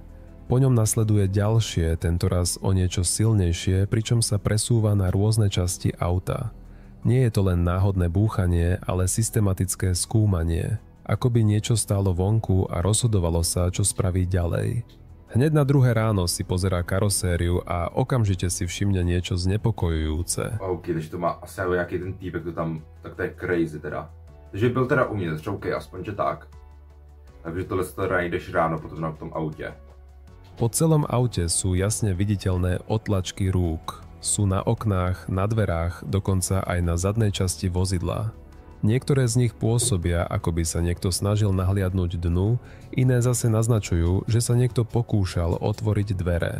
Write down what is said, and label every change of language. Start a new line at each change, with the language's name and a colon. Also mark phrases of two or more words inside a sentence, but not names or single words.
Slovak: Po ňom nasleduje ďalšie, tentoraz o niečo silnejšie, pričom sa presúva na rôzne časti auta. Nie je to len náhodné búchanie, ale systematické skúmanie. Ako by niečo stálo vonku a rozhodovalo sa, čo spraví ďalej. Hneď na druhé ráno si pozerá karosériu a okamžite si všimne niečo znepokojujúce.
Czech: OK, takže to má asi nějaký ten týpek, to tam, tak to je crazy teda. Takže byl teda uvnitř, OK, aspoň že tak. Takže tohle se teda najdeš ráno potom na tom autě.
Slovak: Po celom aute sú jasne viditeľné otlačky rúk. Sú na oknách, na dverách, dokonca aj na zadnej časti vozidla. Niektoré z nich pôsobia, ako by sa niekto snažil nahliadnúť dnu, iné zase naznačujú, že sa niekto pokúšal otvoriť dvere.